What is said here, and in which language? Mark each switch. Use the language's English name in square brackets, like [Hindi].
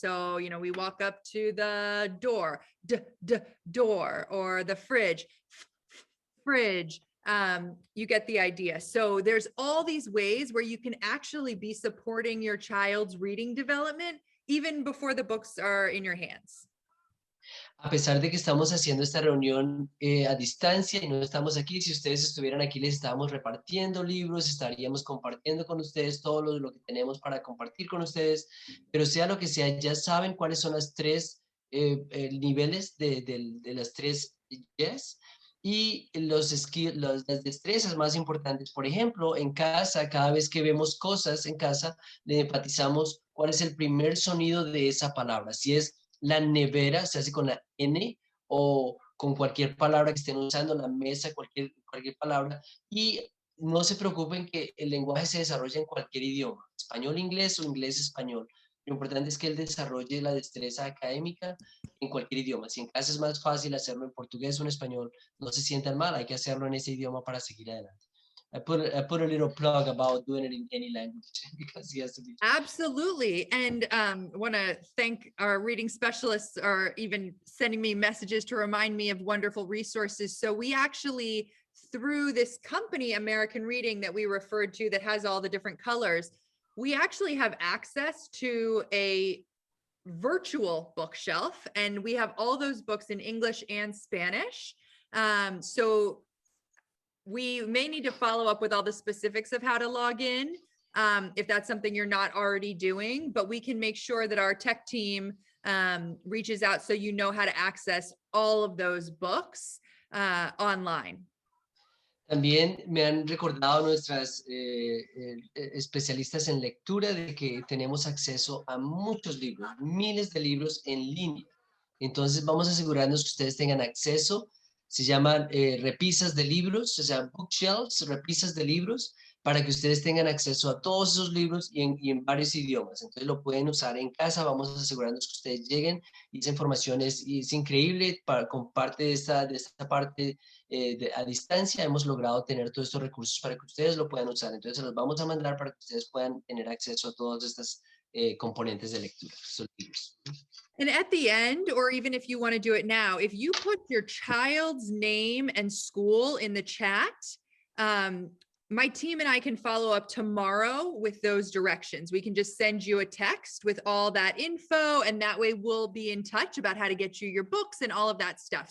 [English] So, we walk up to the door, door, or the fridge, fridge. You get the idea. So there's all these ways where you can actually be supporting your child's reading development even before the books are in your hands. [Spanish] A pesar de que estamos haciendo esta reunión a distancia y no estamos aquí, si ustedes estuvieran aquí les estábamos repartiendo libros, estaríamos compartiendo con ustedes todo lo que tenemos para compartir con ustedes, pero sea lo que sea, ya saben cuáles son las 3 niveles de las 3 yes y las destrezas más importantes. Por ejemplo, en casa, cada vez que vemos cosas en casa, le enfatizamos cuál es el primer sonido de esa palabra. Si es la nevera, se hace con la N o con cualquier palabra que estén usando, la mesa, cualquier palabra. Y no se preocupen que el lenguaje se desarrolla en cualquier idioma, español, inglés o inglés, español. Lo importante es que él desarrolle la destreza académica en cualquier idioma. Si en casa es más fácil hacerlo en portugués o en español, no se sientan mal, hay que hacerlo en ese idioma para seguir adelante. [English] I put a little plug about doing it in any language because he has to be. Absolutely. And want to thank our reading specialists are even sending me messages to remind me of wonderful resources. So we actually, through this company, American Reading, that we referred to that has all the different colors, we actually have access to a virtual bookshelf, and we have all those books in English and Spanish. So we may need to follow up with all the specifics of how to log in, if that's something you're not already doing, but we can make sure that our tech team reaches out so you know how to access all of those books online. [Spanish] También me han recordado nuestras especialistas en lectura de que tenemos acceso a muchos libros, miles de libros en línea. Entonces vamos a asegurarnos que ustedes tengan acceso. Se llaman repisas de libros, o sea, bookshelves, repisas de libros, para que ustedes tengan acceso a todos esos libros y en varios idiomas. Entonces lo pueden usar en casa. Vamos a asegurarnos que ustedes lleguen y esa información es increíble. Con parte de esta parte a distancia hemos logrado tener todos estos recursos para que ustedes lo puedan usar. Entonces se los vamos a mandar para que ustedes puedan tener acceso a todas estas componentes de lectura, estos libros. [English] And at the end, or even if you want to do it now, if you put your child's name and school in the chat, my team and I can follow up tomorrow with those directions. We can just send you a text with all that info, and that way we'll be in touch about how to get you your books and all of that stuff.